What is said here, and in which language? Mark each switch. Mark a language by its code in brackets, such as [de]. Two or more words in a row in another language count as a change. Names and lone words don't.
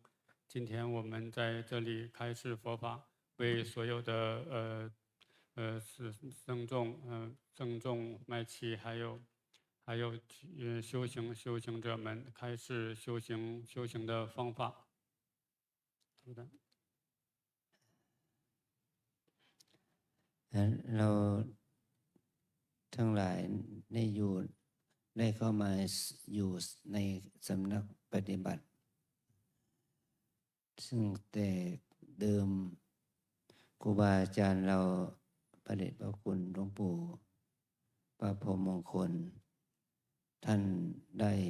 [zh] 今天我们在这里开示佛法，为所有的僧众、麦琪，还有修行者们开示修行的方法。好的。 [th] เราทั้งหลายได้เข้ามาอยู่ในสำนักปฏิบัติซึ่งแต่เดิมครูบาอาจารย์เราพระเดชพระคุณหลวงปู่พระพรหมมงคลท่านได้